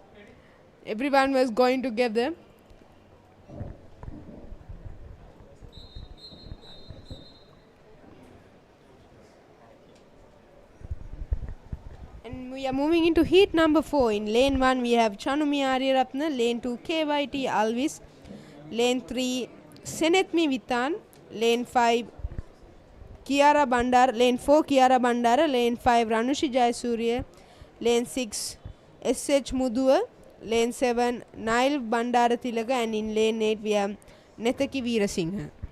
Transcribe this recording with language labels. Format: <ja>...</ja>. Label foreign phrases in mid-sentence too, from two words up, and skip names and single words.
<en>Everyone was going together. And we are moving into heat number 4. In lane 1 we have Chanumi Aryaratna, lane 2 KYT Alvis, lane 3 Senethmi Vitan, lane 5 Kiara Bandar, lane 4 Kiara Bandara, lane 5 Ranushi Jayasuriya, lane 6 SH Muduwa, lane 7 Nail Bandara Tilaga, and in lane 8 we have Nethaki Veerasinghe.</en>